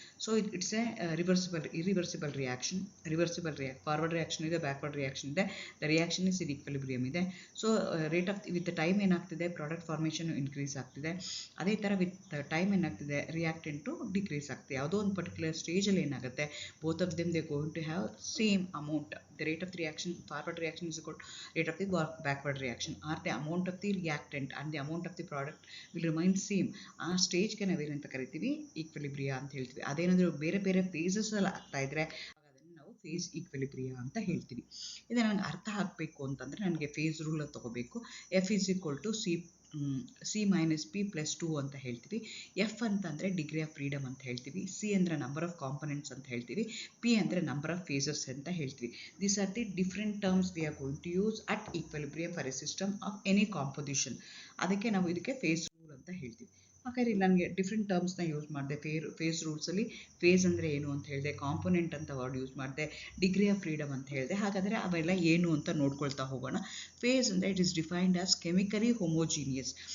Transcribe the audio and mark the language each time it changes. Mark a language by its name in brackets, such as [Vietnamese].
[English] So it's a irreversible reaction. [Kannada] Forward reaction ಇದೆ, backward reaction ಇದೆ. [English] the reaction is in equilibrium [Kannada] ಇದೆ. So rate of with time ಏನಾಗ್ತಿದೆ product formation increase ಆಗ್ತಿದೆ. ಅದೇ ಥರ with time ಏನಾಗ್ತಿದೆ ರಿಯಾಕ್ಟೆಂಟು ಡಿಕ್ರೀಸ್ ಆಗ್ತಿದೆ. ಯಾವುದೋ ಒಂದು ಪರ್ಟಿಕ್ಯುಲರ್ ಸ್ಟೇಜಲ್ಲಿ ಏನಾಗುತ್ತೆ [English] Both of them they going to have same amount. The rate of the reaction, forward reaction is equal to rate of the backward reaction, or the amount of the reactant and the amount of the product will remain same. [Kannada] ಆ ಸ್ಟೇಜ್ಗೆ ನಾವೇನಂತ ಕರಿತೀವಿ ಈಕ್ವಿಲಿಬ್ರಿಯಾ ಅಂತ ಹೇಳ್ತೀವಿ. ಅದೇನಾದರೂ ಬೇರೆ ಬೇರೆ phases ಅಲ್ಲಿ ಆಗ್ತಾ ಇದ್ರೆ ಅದನ್ನು ನಾವು ಫೇಸ್ ಈಕ್ವಿಲಿಬ್ರಿಯಾ ಅಂತ ಹೇಳ್ತೀವಿ. ಇದು ನನಗೆ ಅರ್ಥ ಆಗಬೇಕು ಅಂತಂದರೆ ನನಗೆ ಫೇಸ್ ರೂಲ್ ತಗೋಬೇಕು. [English] F is equal to C minus P plus 2 [Kannada] ಅಂತ ಹೇಳ್ತೀವಿ. F ಅಂತಂದರೆ ಡಿಗ್ರಿ ಆಫ್ ಫ್ರೀಡಮ್ ಅಂತ ಹೇಳ್ತೀವಿ. C ಅಂದರೆ ನಂಬರ್ ಆಫ್ ಕಾಂಪೊನೆಂಟ್ಸ್ ಅಂತ ಹೇಳ್ತೀವಿ. P ಅಂದರೆ ನಂಬರ್ ಆಫ್ ಫೇಸಸ್ ಅಂತ ಹೇಳ್ತೀವಿ. [English] These are the different terms we are going to use at equilibrium for a system of any composition. [Kannada] ಅದಕ್ಕೆ ನಾವು ಇದಕ್ಕೆ ಫೇಸ್ ರೂಲ್ ಅಂತ ಹೇಳ್ತೀವಿ. ಹಾಗಾದ್ರೆ ನನಗೆ ಡಿಫ್ರೆಂಟ್ ಟರ್ಮ್ಸ್ನ ಯೂಸ್ ಮಾಡಿದೆ. ಫೇಸ್ ರೂಲ್ಸಲ್ಲಿ ಫೇಸ್ ಅಂದರೆ ಏನು ಅಂತ ಹೇಳಿದೆ, ಕಾಂಪೊನೆಂಟ್ ಅಂತ ವರ್ಡ್ ಯೂಸ್ ಮಾಡಿದೆ, ಡಿಗ್ರಿ ಆಫ್ ಫ್ರೀಡಮ್ ಅಂತ ಹೇಳಿದೆ. ಹಾಗಾದರೆ ಅವೆಲ್ಲ ಏನು ಅಂತ ನೋಡ್ಕೊಳ್ತಾ ಹೋಗೋಣ. ಫೇಸ್ ಅಂದರೆ [English] It is defined as chemically homogeneous.